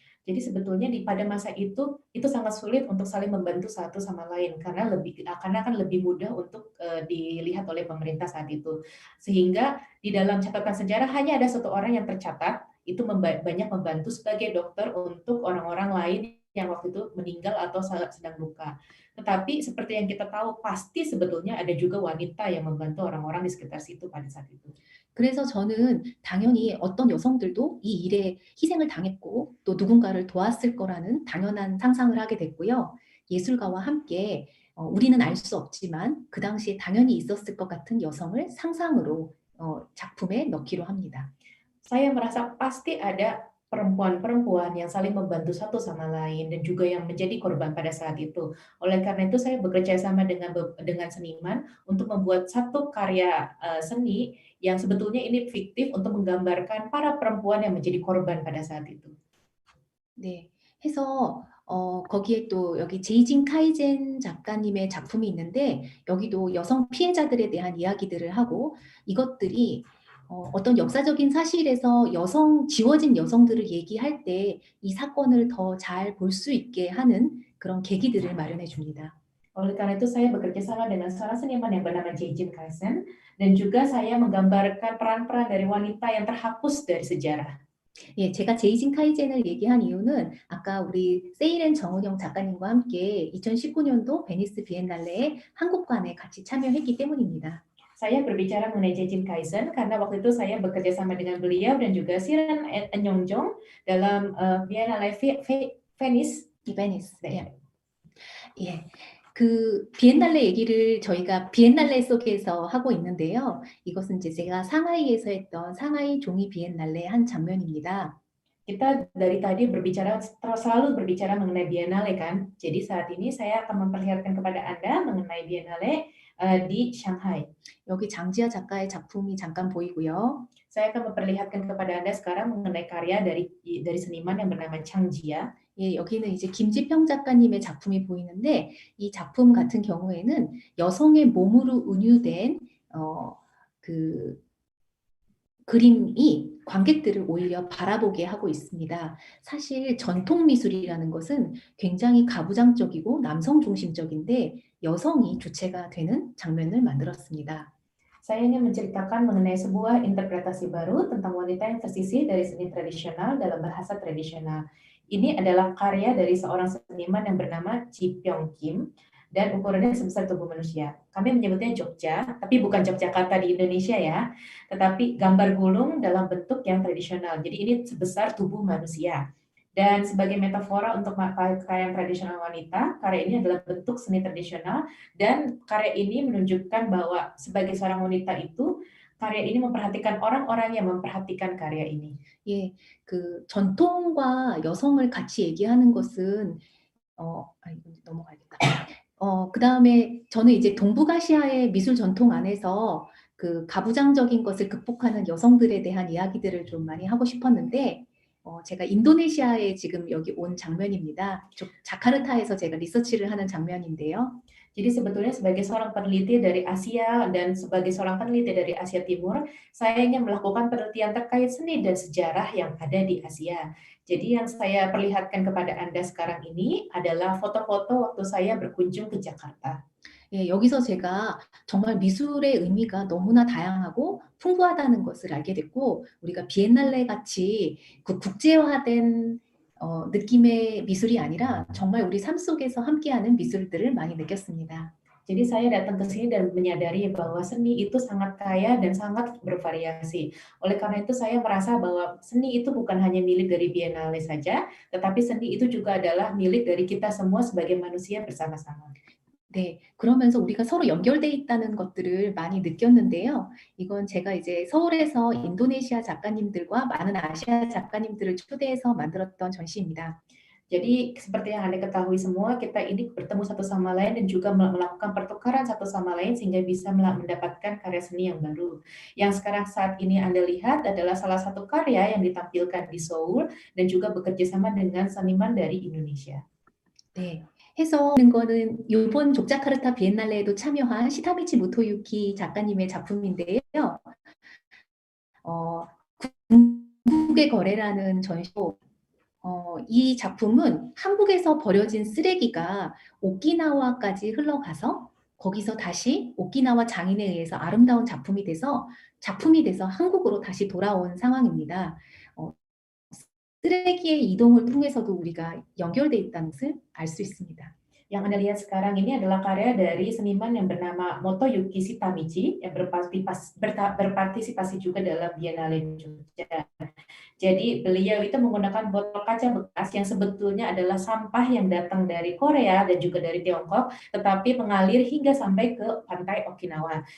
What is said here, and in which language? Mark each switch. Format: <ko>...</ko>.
<id>Jadi sebetulnya pada masa itu sangat sulit untuk saling membantu satu sama lain karena akan lebih mudah untuk dilihat oleh pemerintah saat itu. Sehingga di dalam catatan sejarah hanya ada satu orang yang tercatat itu banyak membantu sebagai dokter untuk orang-orang lain yang waktu itu meninggal atau sedang luka. Tetapi seperti yang kita tahu pasti sebetulnya ada juga wanita yang membantu orang-orang di sekitar situ pada saat itu.</id> <ko>그래서 저는 당연히 어떤 여성들도 이 일에 희생을 당했고 또 누군가를 도왔을 거라는 당연한 상상을 하게 됐고요. 예술가와 함께 우리는 알 수 없지만 그 당시에 당연히 있었을 것 같은 여성을 상상으로 작품에 넣기로 합니다.</ko> <id>Saya merasa pasti ada perempuan-perempuan yang saling membantu satu sama lain dan juga yang menjadi korban pada saat itu. Oleh karena itu saya bekerja sama dengan seniman untuk membuat satu karya seni yang sebetulnya ini fiktif untuk menggambarkan para perempuan yang menjadi korban pada saat itu.</id> <ko>네, 해서 거기에 또 여기 제이진 카이젠 작가님의 작품이 있는데 여기도 여성 피해자들에 대한 이야기들을 하고 이것들이 어떤 역사적인 사실에서 지워진 여성들을 얘기할 때 이 사건을 더 잘 볼 수 있게 하는 그런 계기들을 마련해 줍니다.</ko> <id>Oleh karena itu saya bekerja sama dengan seorang seniman yang bernama Jeijin Kaisen dan juga saya menggambarkan peran-peran dari wanita yang terhapus dari sejarah.</id> <ko>예, 제가 제이진 카이젠을 얘기한 이유는 아까 우리 세이렌 정은영 작가님과 함께 2019년도 베니스 비엔날레에 한국관에 같이 참여했기 때문입니다.</ko> <id>Saya berbicara mengenai Jeijin Kaisen karena waktu itu saya bekerja sama dengan beliau dan juga Siren Enyongjong dalam Biennale Venice.</id> <ko>네. 예. 그 비엔날레 얘기를 저희가 비엔날레 속에서 하고 있는데요. 이것은 이제 제가 상하이에서 했던 상하이 종이 비엔날레의 한 장면입니다.</ko> <id>Kita dari tadi selalu berbicara mengenai Biennale kan. Jadi saat ini saya akan memperlihatkan kepada Anda mengenai Biennale di Shanghai.</id> <ko>여기 장지아 작가의 작품이 잠깐 보이고요.</ko> <id>Saya akan memperlihatkan kepada Anda sekarang mengenai karya dari seniman yang bernama Chang Jia.</id> <ko>예, 여기는 이제 김지평 작가님의 작품이 보이는데 이 작품 같은 경우에는 여성의 몸으로 은유된 그 그림이 관객들을 오히려 바라보게 하고 있습니다. 사실 전통 미술이라는 것은 굉장히 가부장적이고 남성 중심적인데 여성이 주체가 되는 장면을 만들었습니다.</ko> <id>Saya ingin menceritakan mengenai sebuah interpretasi baru tentang wanita yang tersisih dari seni tradisional dalam bahasa tradisional. Ini adalah karya dari seorang seniman yang bernama Ji Pyong Kim dan ukurannya sebesar tubuh manusia. Kami menyebutnya Jogja, tapi bukan Yogyakarta di Indonesia ya, tetapi gambar gulung dalam bentuk yang tradisional. Jadi ini sebesar tubuh manusia. Dan sebagai metafora untuk karya tradisional wanita, karya ini adalah bentuk seni tradisional dan karya ini menunjukkan bahwa sebagai seorang wanita itu karya ini memperhatikan orang-orang yang memperhatikan karya ini.</id> <ko>예, 그 전통과 여성을 같이 얘기하는 것은 이거 넘어가야겠다. 그다음에 저는 이제 동북아시아의 미술 전통 안에서 그 가부장적인 것을 극복하는 여성들에 대한 이야기들을 좀 많이 하고 싶었는데 제가 인도네시아에 지금 여기 온 장면입니다. 자카르타에서 제가 리서치를 하는 장면인데요.</ko> <id>Jadi sebetulnya sebagai seorang peneliti dari Asia dan sebagai seorang peneliti dari Asia Timur, saya ingin melakukan penelitian terkait seni dan sejarah yang ada di Asia. Jadi yang saya perlihatkan kepada Anda sekarang ini adalah foto-foto waktu saya berkunjung ke Jakarta.</id> <ko>예, 여기서 제가 정말 미술의 의미가 너무나 다양하고 풍부하다는 것을 알게 됐고 우리가 비엔날레 같이 그 국제화된 느낌의 미술이 아니라 정말 우리 삶 속에서 함께하는 미술들을 많이 느꼈습니다.</ko> <id>Jadi saya datang ke sini dan menyadari bahwa seni itu sangat kaya dan sangat bervariasi. Oleh karena itu saya merasa bahwa seni itu bukan hanya milik dari Biennale saja, tetapi seni itu juga adalah milik dari kita semua sebagai manusia bersama-sama.</id> <ko>네, 그러면서 우리가 서로 연결돼 있다는 것들을 많이 느꼈는데요. 이건 제가 이제 서울에서 인도네시아 작가님들과 많은 아시아 작가님들을 초대해서 만들었던 전시입니다.</ko> <id>Jadi seperti yang Anda ketahui semua, kita ini bertemu satu sama lain dan juga melakukan pertukaran satu sama lain sehingga bisa mendapatkan karya seni yang baru. Yang sekarang saat ini Anda lihat adalah salah satu karya yang ditampilkan di Seoul dan juga bekerja sama dengan seniman dari Indonesia.</id> <ko>네, 해서 하는 거는 이번 족자카르타 비엔날레에도 참여한 시타미치 모토유키 작가님의 작품인데요. 궁극의 거래라는 전시고 이 작품은 한국에서 버려진 쓰레기가 오키나와까지 흘러가서 거기서 다시 오키나와 장인에 의해서 아름다운 작품이 돼서 한국으로 다시 돌아온 상황입니다. 쓰레기의 이동을 통해서도 우리가 연결돼 있다는 것을 알 수 있습니다.</ko> <id>Yang Anda lihat sekarang ini adalah karya dari seniman yang bernama Motoyuki Shitamichi yang berpartisipasi juga dalam Biennale Jogja. Jadi beliau itu menggunakan botol kaca bekas yang sebetulnya adalah sampah yang datang dari Korea dan juga dari Tiongkok, tetapi mengalir hingga sampai ke pantai Okinawa.</id>